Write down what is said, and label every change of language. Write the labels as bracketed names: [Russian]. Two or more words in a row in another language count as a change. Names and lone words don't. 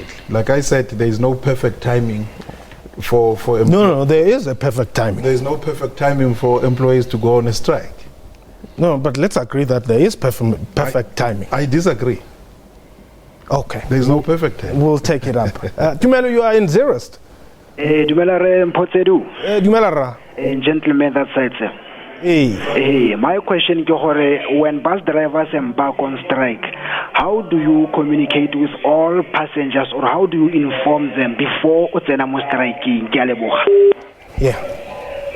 [English] Like I said, there is no perfect timing for No, there is a perfect timing. There is no perfect timing for employees to go on a strike. No, but let's agree that there is perfect timing. I disagree. Okay. There is no perfect timing. We'll take it up. Tumelo, you are in Zerust. [Tswana] Dumela re Mpotsedu. Dumela ra. [English] Gentleman that side, sir. Hey, my question is, when bus drivers embark on strike, how do you communicate with all passengers, or how do you inform them before utsena striking? Yeah.